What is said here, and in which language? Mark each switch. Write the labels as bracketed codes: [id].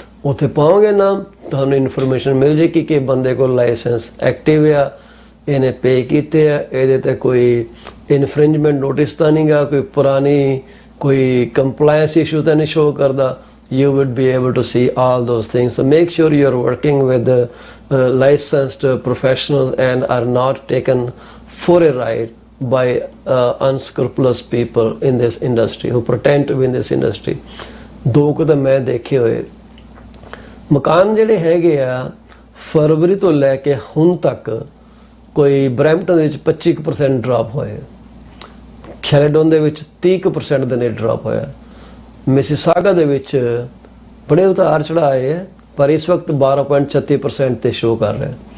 [pa] ਉੱਥੇ ਪਾਓਗੇ ਨਾਮ, ਤੁਹਾਨੂੰ ਇਨਫੋਰਮੇਸ਼ਨ ਮਿਲ ਜਾਏਗੀ ਕਿ ਬੰਦੇ ਕੋਲ ਲਾਇਸੈਂਸ ਐਕਟਿਵ ਆ, ਇਹਨੇ ਪੇ ਕੀਤੇ ਆ, ਇਹਦੇ ਤੇ ਕੋਈ ਇਨਫ੍ਰਿੰਜਮੈਂਟ ਨੋਟਿਸ ਤਾਂ ਨਹੀਂ ਗਾ, ਕੋਈ ਪੁਰਾਣੀ ਕੋਈ ਕੰਪਲਾਇੰਸ ਇਸ਼ੂ ਤਾਂ ਨਹੀਂ ਸ਼ੋ ਕਰਦਾ। [en] You would be able to see all those things. So make sure you're working with licensed professionals and are not taken for a ride by unscrupulous people in this industry who pretend to be in this industry. [pa] ਦੋ ਕੁ ਤਾਂ ਮੈਂ ਦੇਖੇ ਹੋਏ ਮਕਾਨ ਜਿਹੜੇ ਹੈਗੇ ਆ ਫਰਵਰੀ ਤੋਂ ਲੈ ਕੇ ਹੁਣ ਤੱਕ ਕੋਈ ਬਰੈਂਪਟਨ ਦੇ ਵਿੱਚ 25% ਡ੍ਰੌਪ ਹੋਏ, ਕੈਲੇਡੋਨ ਦੇ ਵਿੱਚ 30% ਦੇ ਨੇ ਡ੍ਰੌਪ ਹੋਇਆ, ਮਿਸੀਸਾਗਾ ਦੇ ਵਿੱਚ ਬੜੇ ਉਤਾਰ ਚੜਾਏ ਹੈ ਪਰ ਇਸ ਵਕਤ 12.36% ਤੇ ਸ਼ੋ ਕਰ ਰਿਹਾ।